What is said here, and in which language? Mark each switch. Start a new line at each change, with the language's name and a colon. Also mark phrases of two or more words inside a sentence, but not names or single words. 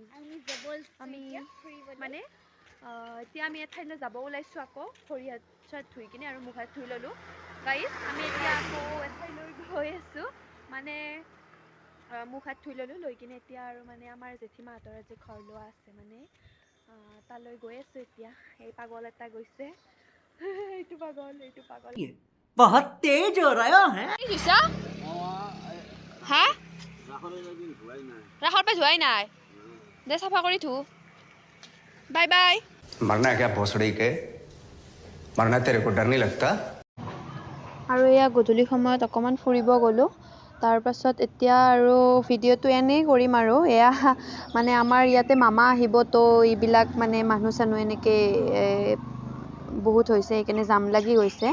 Assamese: আমি মানে এতিয়া আমি এঠাইলৈ যাব ওলাইছোঁ, আকৌ ভৰি হাত চাত ধুই কিনে আৰু মুখ হাত ধুই ল'লোঁ গাইজ। আমি এতিয়া আকৌ এঠাইলৈ গৈ আছোঁ, মানে মুখ হাত ধুই ল'লোঁ, লৈ কিনে এতিয়া আৰু মানে আমাৰ জেঠীমাহঁতৰ আজি ঘৰ লোৱা আছে, মানে তালৈ গৈ আছোঁ এতিয়া। এই পাগল এটা গৈছে, এইটো পাগল এইটো পাগল।
Hindi: बहुत तेज हो रहा है।
Assamese: কি কৈছা? হা? ৰাসৰ পৰা ধোৱাই নাই, দে চাফা কৰি ধো।
English: bye bye.
Hindi: मरना है क्या भोसड़ी के? मरना तेरे को डर नहीं लगता?
Assamese: আৰু এয়া গধূলি সময়ত অকণমান ফুৰিব গ'লোঁ। তাৰপাছত এতিয়া আৰু ভিডিঅ'টো এনেই কৰিম আৰু এয়া মানে আমাৰ ইয়াতে মামা আহিব, তো এইবিলাক মানে মানুহ চানুহ এনেকৈ বহুত হৈছে, সেইকাৰণে জাম লাগি গৈছে।